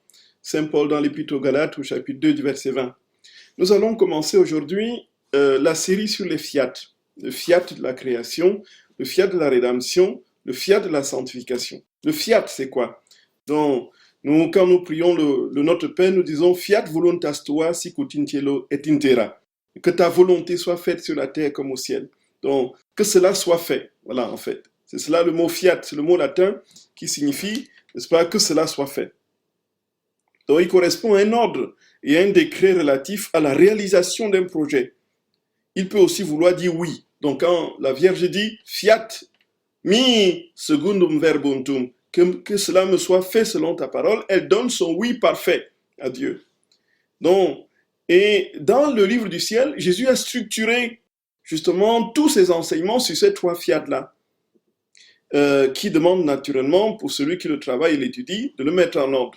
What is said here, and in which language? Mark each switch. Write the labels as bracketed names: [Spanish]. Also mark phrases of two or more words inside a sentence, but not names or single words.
[French] Saint Paul dans l'Épître aux Galates au chapitre 2 du verset 20. Nous allons commencer aujourd'hui la série sur les fiat. Le fiat de la création, le fiat de la rédemption, le fiat de la sanctification. Le fiat, c'est quoi? Donc, quand nous prions le Notre Père, nous disons [Latin] fiat voluntas tua sic ut in cielo et in terra. [French] Que ta volonté soit faite sur la terre comme au ciel. Donc, que cela soit fait. Voilà, en fait. C'est cela le mot fiat, c'est le mot latin qui signifie, n'est-ce pas, que cela soit fait. Donc, il correspond à un ordre et à un décret relatif à la réalisation d'un projet. Il peut aussi vouloir dire oui. Donc, quand la Vierge dit [Latin] fiat mi secundum verbum tuum, [French] que cela me soit fait selon ta parole, elle donne son oui parfait à Dieu. Donc, et dans le livre du ciel, Jésus a structuré justement tous ses enseignements sur ces trois fiat-là, qui demandent naturellement, pour celui qui le travaille et l'étudie, de le mettre en ordre.